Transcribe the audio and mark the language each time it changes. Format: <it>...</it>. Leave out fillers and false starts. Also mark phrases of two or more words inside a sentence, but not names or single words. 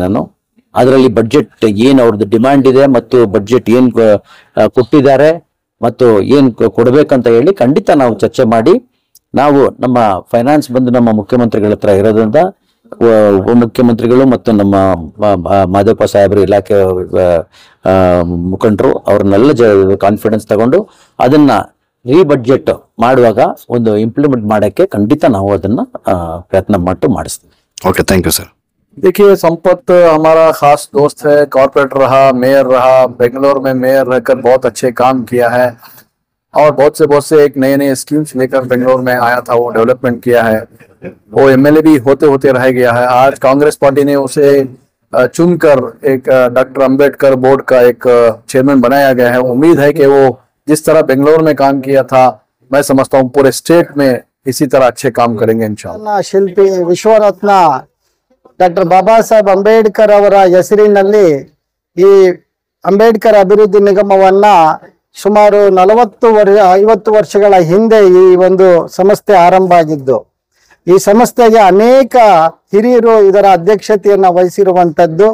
<kn>ನಾನು ಅದರಲ್ಲಿ ಬಡ್ಜೆಟ್ ಏನ್ ಅವ್ರದ್ದು ಡಿಮ್ಯಾಂಡ್ ಇದೆ ಮತ್ತು ಬಡ್ಜೆಟ್ ಏನ್ ಕೊಟ್ಟಿದ್ದಾರೆ ಮತ್ತು ಏನ್ ಕೊಡ್ಬೇಕಂತ ಹೇಳಿ ಖಂಡಿತ ನಾವು ಚರ್ಚೆ ಮಾಡಿ, ನಾವು ನಮ್ಮ ಫೈನಾನ್ಸ್ ಬಂದು ನಮ್ಮ ಮುಖ್ಯಮಂತ್ರಿಗಳ ಹತ್ರ ಇರೋದ್ರಿಂದ ಉಪಮುಖ್ಯಮಂತ್ರಿಗಳು ಮತ್ತು ನಮ್ಮ ಮಾದೇವಪ್ಪ ಸಾಹೇಬರು, ಇಲಾಖೆ ಮುಖಂಡರು ಅವ್ರನ್ನೆಲ್ಲ ಕಾನ್ಫಿಡೆನ್ಸ್ ತಗೊಂಡು ಅದನ್ನ ಬಡ್ಜೆಟ್ ಮಾಡುವಾಗ ಒಂದು ಇಂಪ್ಲಿಮೆಂಟ್ ಮಾಡಕ್ಕೆ ಖಂಡಿತ ನಾವು ಅದನ್ನ ಪ್ರಯತ್ನ ಮಾಡಿಸ್ತೀವಿ.</kn> <en>okay, thank you sir.</en> <hi>देखिए, संपत हमारा खास दोस्त है, कॉर्पोरेटर रहा, मेयर रहा, बेंगलोर में मेयर रहकर बहुत अच्छे काम किया है और बहुत से एक नए स्कीम्स लेकर बेंगलोर में आया था, वो डेवलपमेंट किया है। वो MLA भी होते रह गया है। आज कांग्रेस पार्टी ने उसे चुनकर एक डॉक्टर अंबेडकर बोर्ड का एक चेयरमैन बनाया गया है। उम्मीद है कि वो जिस तरह बेंगलोर में काम किया था, मैं समझता हूँ पूरे स्टेट में इसी तरह अच्छे काम करेंगे इंशाअल्लाह।</hi> <kn>ಶಿಲ್ಪಿ ವಿಶ್ವರತ್ನ ಡಾಕ್ಟರ್ ಬಾಬಾ ಸಾಹೇಬ್ ಅಂಬೇಡ್ಕರ್ ಅವರ ಹೆಸರಿನಲ್ಲಿ ಈ ಅಂಬೇಡ್ಕರ್ ಅಭಿವೃದ್ಧಿ ನಿಗಮವನ್ನ ಸುಮಾರು 50 ವರ್ಷಗಳ ಹಿಂದೆ ಈ ಒಂದು ಸಂಸ್ಥೆ ಆರಂಭ ಆಗಿದ್ದು, ಈ ಸಂಸ್ಥೆಗೆ ಅನೇಕ ಹಿರಿಯರು ಇದರ ಅಧ್ಯಕ್ಷತೆಯನ್ನ ವಹಿಸಿರುವಂತದ್ದು.</kn>